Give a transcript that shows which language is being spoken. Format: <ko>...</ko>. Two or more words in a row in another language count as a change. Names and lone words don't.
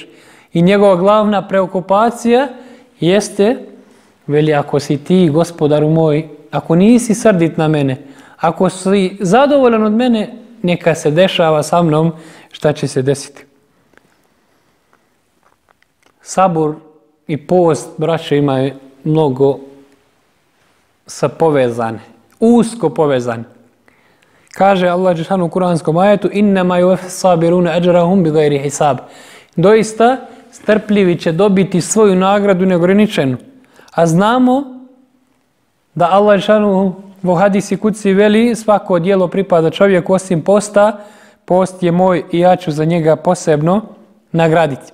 <bs>I njegova glavna preokupacija jeste, veli, ako si ti, gospodaru moj, ako nisi srdit na mene, ako si zadovoljan od mene, neka se dešava sa mnom šta će se desiti. Sabur i post, braće, imaju mnogo povezane, usko povezane. Kaže Allah dželle u kuranskom ajetu:</bs> <ar>إنما يوفى الصابرون أجرهم بغير حساب.</ar> <bs>Doista strpljivi će dobiti svoju nagradu neograničenu. A znamo da Allah dželle u hadisi kudsi veli: svako djelo pripada čovjeku osim posta, post je moj i ja ću za njega posebno nagraditi.</bs>